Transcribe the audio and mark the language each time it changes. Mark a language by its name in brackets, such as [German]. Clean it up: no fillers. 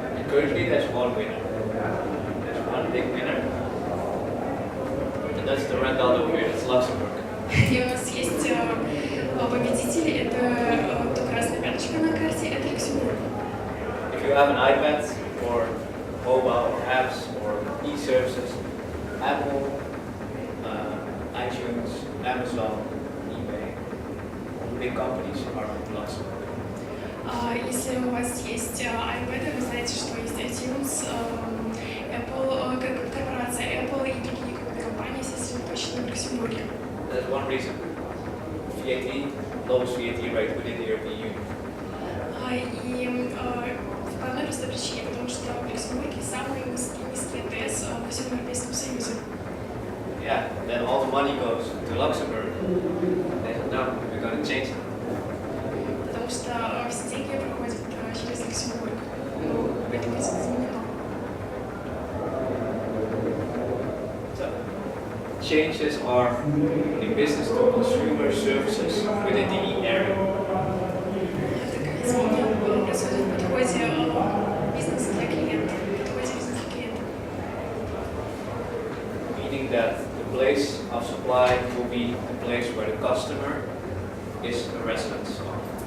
[English] Currently, there's one winner. There's one big winner, and that's the red dot over here. That's Luxembourg. [Russian] И у нас есть победители, это то красная пяточка на карте, это Люксембург. [English] If you have an iPad or mobile or apps or e-services, Apple, iTunes, Amazon, eBay, all the big companies are in Luxembourg. [Russian] Если у вас есть iPad, вы знаете, что есть iTunes, Apple, корпорация Apple и другие крупные компании сосредоточены в Люксембурге. [English] That's one reason. VAT, lowest VAT rate within the European Union. [Russian] И по одной простой причине, потому что в Люксембурге самый низкий НДС во всем Европейском Союзе. [English] Yeah, then all the money goes to Luxembourg. They said, no, we're going to change it. [Russian] Потому что все деньги проходят через Люксембург. Ну, это будет изменено. [English] So, changes are in business to consumer services within the E area. [Russian] Такое изменение происходит в подходе бизнеса для клиента, в подходе бизнеса для клиента. [English] Meaning that the place of supply will be the place where the customer is a resident of.